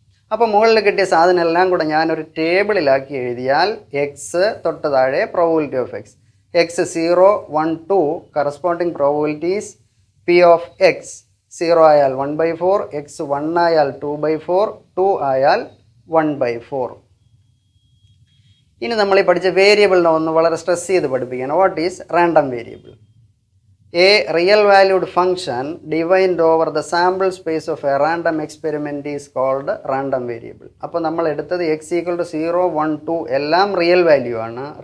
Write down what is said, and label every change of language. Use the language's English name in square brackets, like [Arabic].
[Malayalam] അപ്പോൾ മുകളിൽ കിട്ടിയ സാധനം എല്ലാം കൂടെ ഞാനൊരു ടേബിളിലാക്കി എഴുതിയാൽ എക്സ് തൊട്ട് താഴെ probability of X, X 0, 1, 2 corresponding probabilities P of X. 0 ആയാൽ 1/4, എക്സ് 1 ആയാൽ 2/4, 2 ആയാൽ 1/4. ഇനി നമ്മൾ ഈ പഠിച്ച വേരിയബിളിനെ ഒന്ന് വളരെ സ്ട്രെസ് ചെയ്ത് പഠിപ്പിക്കണം. [English] What is random variable? A real valued function defined over the sample space of a random experiment is called random variable. [Malayalam] അപ്പോൾ നമ്മൾ എടുത്തത് [English] x equal to 0, 1, 2 [Malayalam] എല്ലാം റിയൽ വാല്യൂ ആണ്.